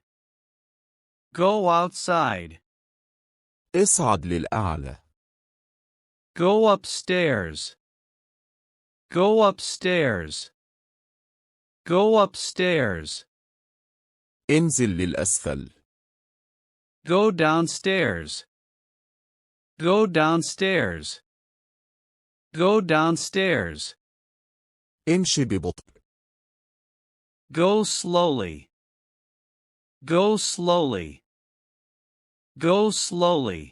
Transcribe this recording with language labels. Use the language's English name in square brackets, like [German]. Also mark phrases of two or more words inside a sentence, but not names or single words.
[English] Go outside. [Arabic] اصعد للأعلى. [English] Go upstairs. Go upstairs. Go upstairs. [Arabic] انزل للأسفل. [English] Go downstairs. Go downstairs. Go downstairs. [Arabic] امشي ببطء. [English] Go slowly. Go slowly. Go slowly.